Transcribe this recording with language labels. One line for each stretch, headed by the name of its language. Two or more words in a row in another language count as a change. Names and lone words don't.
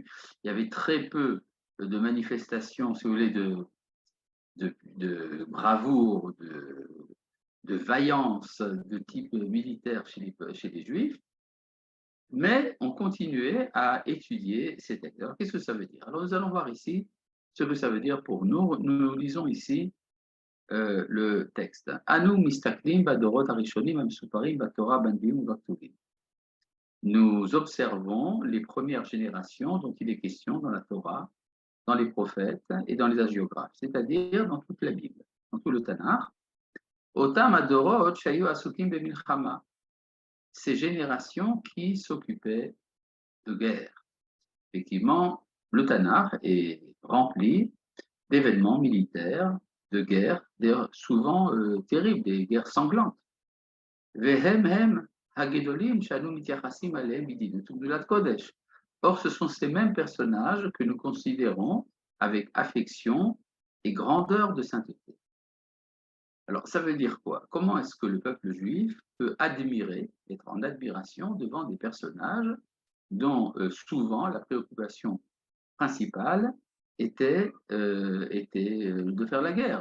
French: Il y avait très peu de manifestations, si vous voulez, de bravoure, de vaillance de type militaire chez les Juifs, mais on continuait à étudier ces textes. Alors, qu'est-ce que ça veut dire? Alors, nous allons voir ici ce que ça veut dire pour nous. Nous lisons ici le texte.
Hebrew: אנו מסתכלים בדורות הראשונים המסופרים בתורה בנביאים ובכתובים.
French: Nous observons les premières générations dont il est question dans la Torah, dans les prophètes et dans les hagiographes, c'est-à-dire dans toute la Bible, dans tout le Tanakh.
Hebrew: אותם הדורות שהיו עסוקים במלחמה.
French: Ces générations qui s'occupaient de guerre. Effectivement, le Tanakh est rempli d'événements militaires, de guerres, souvent terribles, des guerres sanglantes.
Hebrew: והם הם הגדולים שאנו מתייחסים אליהם בחיבה וגדולת קודש.
French: Or, ce sont ces mêmes personnages que nous considérons avec affection et grandeur de sainteté. Alors, ça veut dire quoi? Comment est-ce que le peuple juif peut admirer, être en admiration devant des personnages dont souvent la préoccupation principale était de faire la guerre?